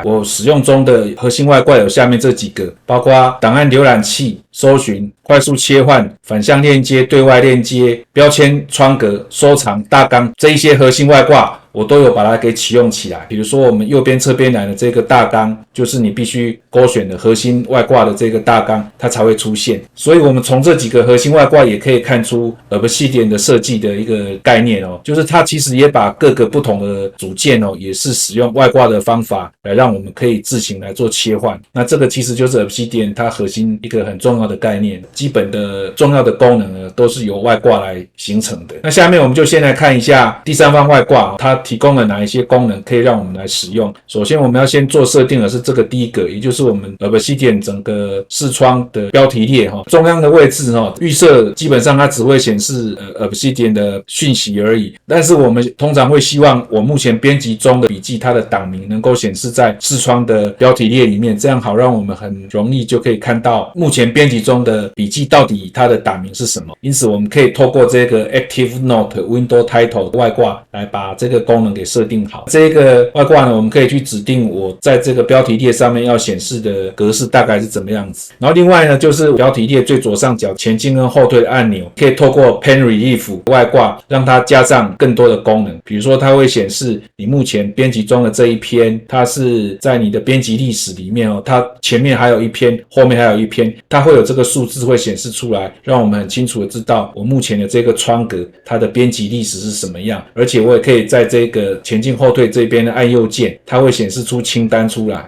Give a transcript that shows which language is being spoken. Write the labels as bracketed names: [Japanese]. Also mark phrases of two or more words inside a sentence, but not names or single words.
[Chinese] 我使用中的核心外掛有下面這幾個，包括檔案瀏覽器、搜尋、快速切換、反向鏈接、對外鏈接、標籤、窗格、收藏、大綱，這一些核心外掛我都有把它給啟用起來。比如說我們右邊側邊欄的這個大綱，就是你必須勾選的核心外掛的這個大綱，它才會出現。所以我們從這幾個核心外掛也可以看出 Obsidian 的設計的一個概念就是它其實也把各個不同的組件也是使用外掛的方法來讓我們可以自行來做切換。那這個其實就是 Obsidian 它核心一個很重要的概念，基本的重要的功能呢都是由外掛來形成的。那下面我们就先來看一下第三方外掛它提供了哪一些功能可以讓我们來使用。首先我們要先做設定的是這個第一個，也就是我們 Obsidian 整個視窗的標題列中央的位置預設基本上它只會顯示Obsidian 的訊息而已，但是我們通常會希望我目前編輯中的筆記它的檔名能夠顯示在視窗的標題列裡面，這樣好讓我們很容易就可以看到目前編輯中的筆記到底它的檔名是什麼。因此我們可以透過這個 Active Note Window Title 外掛來把這個功能給設定好。這個外掛呢，我們可以去指定我在這個標題列上面要顯示的格式大概是怎麼樣子。然後另外呢，就是標題列最左上角前進跟後退的按鈕，可以透過 Pen Relief 外掛讓它加上更多的功能。比如說它会顯示你目前編輯中的這一篇，它是在你的編輯歷史裡面它前面還有一篇，後面還有一篇，它會有這個數字會顯示出來，讓我們很清楚的知道我目前的這個窗格它的編輯歷史是什麼樣。而且我也可以在這個前進後退這邊的按右鍵，它會顯示出清單出來。